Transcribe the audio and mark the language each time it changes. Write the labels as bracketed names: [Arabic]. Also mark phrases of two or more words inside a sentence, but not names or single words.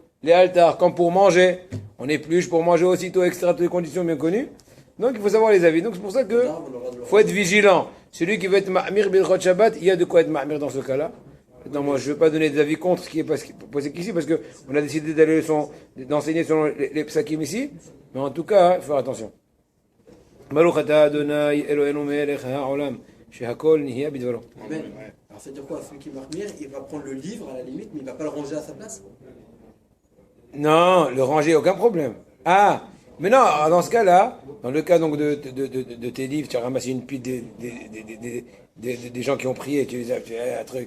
[French] Les altars, comme pour manger, on épluche pour manger aussitôt, etc., toutes les conditions bien connues. Donc il faut savoir les avis. Donc c'est pour ça que faut être vigilant. Celui qui veut être ma'mir bil chod Shabbat, il y a de quoi être ma'mir dans ce cas-là. Maintenant moi je ne veux pas donner des avis contre ce qui est posé ici, parce que on a décidé d'enseigner selon les psakim ici. Mais en tout cas, il faut faire attention. [Hebrew] ברוך אתה אדוני אלוהינו מלך העולם שהכל נהיה בדברו. [French] Amen. Alors ça veut dire quoi? Celui qui va ma'mir, il va prendre le livre à la limite, mais il ne va pas le ranger à sa place? Non, le ranger, aucun problème. Ah, mais non, dans ce cas-là, dans le cas donc de tes livres, tu as ramassé une pile des gens qui ont prié, tu as un truc.